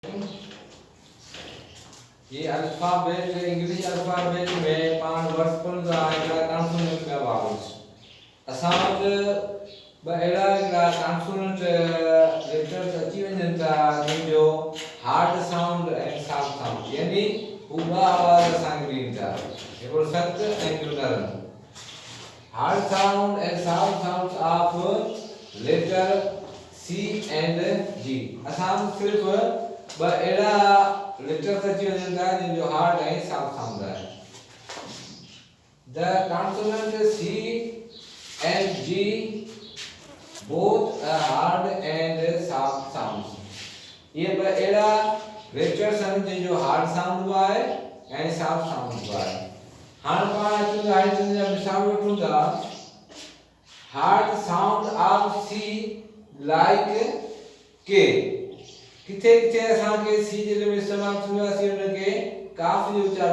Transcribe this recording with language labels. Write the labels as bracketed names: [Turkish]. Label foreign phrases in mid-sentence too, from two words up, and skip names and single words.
[Sindhi] ये अल्फाबेट [English] English alphabet [Sindhi] में पाण वर्ड्स पढ़ंदा हिकिड़ा कॉन्सोनेंट पिया वावल्स असां वटि ॿ अहिड़ा [English] consonant letters [Sindhi] अची वञनि था जंहिंजो [English] hard sound [Sindhi] ऐं [English] soft sound [Sindhi] यानी हू ॿ आवाज़ असांखे ॾियनि था हिकिड़ो सख़्तु ऐं हिकिड़ो नरम [English] hard sound and soft sound of letter C and G [Sindhi] असां सिर्फ़ ॿ अहिड़ा लेटर्स अची वञनि था जंहिंजो हार्ड ऐं [English] soft sound [Sindhi] आहे [English] The consonant C and G both are hard and soft sounds. [Sindhi] ये ॿ अहिड़ा लेटर्स आहिनि जंहिंजो [English] hard sound [Sindhi] बि आहे ऐं [English] soft sound [Sindhi] बि आहे हाणे पाण अचूं था हिन जा मिसाल वठूं था हार्ड [English] sound of C like K [Sindhi] किथे किथे असांखे सी जे लाइ इस्तेमालु थींदो आहे असीं हुनखे काफ़ जो उचार